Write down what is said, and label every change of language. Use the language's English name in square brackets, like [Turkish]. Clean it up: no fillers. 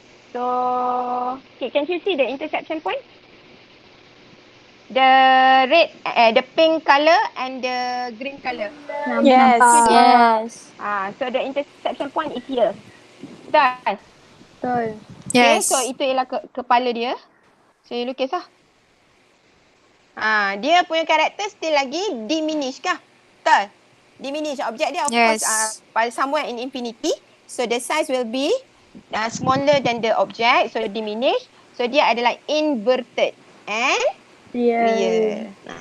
[English] So, okay, can you see the intersection point? The red, the pink colour and the green colour. Yes. Yes. So the intersection point is here. [Malay] Betul? Betul. Okay, [English] Yes. [Malay] so itu ialah kepala dia. So you lukis lah. Dia punya karakter still lagi diminish kah? Betul. Diminish. Objek dia [English] of course [Malay] pada [English] somewhere in infinity. So the size will be smaller than the object. So diminish. So [Malay] dia adalah [English] inverted and real.